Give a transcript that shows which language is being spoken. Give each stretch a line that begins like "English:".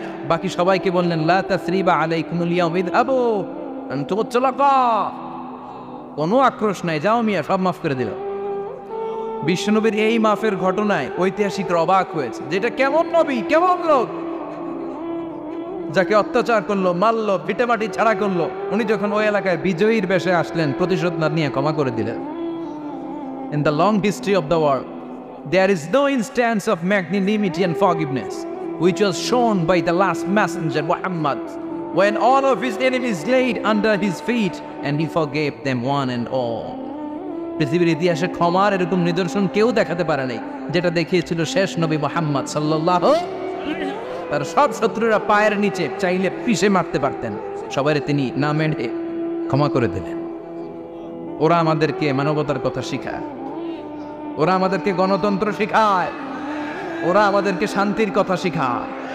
Bangla: বাকি সবাইকে বললেন
Arabic: লা তাসরিবা আলাইকুমুল ইয়াউম ইযহাবু আনতুম তুলাকা,
Bangla: কোনো আক্রোশ নাই, যাও মিয়া, সব মাফ করে দিল। বিশ্বনবীর এই মাফের ঘটনায় ঐতিহাসিকরা অবাক হয়েছে, যেটা কেমন নবী, কেমন লোক, যাকে অত্যাচার করলো, মারলো, ভিটেমাটি ছাড়া করলো, উনি যখন ওই এলাকায় বিজয়ীর বেশে আসলেন, প্রতিশোধ না নিয়ে ক্ষমা করে দিলেন।
English: In the long history of the world, there is no instance of magnanimity and forgiveness which was shown by the last messenger Muhammad, when all of his enemies laid under his feet and he forgave them one and all.
Bangla: পৃথিবীর ইতিহাসে ক্ষমার এরকম নিদর্শন কেউ দেখাতে পারে নাই, যেটা দেখিয়েছিল শেষ নবী মুহাম্মদ সাল্লাল্লাহু। তার সব শত্রুরা পায়ের নিচে চাইলে পিষে মারতে পারতেন, সবাই তিনি না মেরে ক্ষমা করে দিলেন। ওরা আমাদেরকে মানবতার কথা শিখায়, ওরা আমাদেরকে গণতন্ত্র শিখায়, ওরা আমাদেরকে শান্তির কথা শিখায়।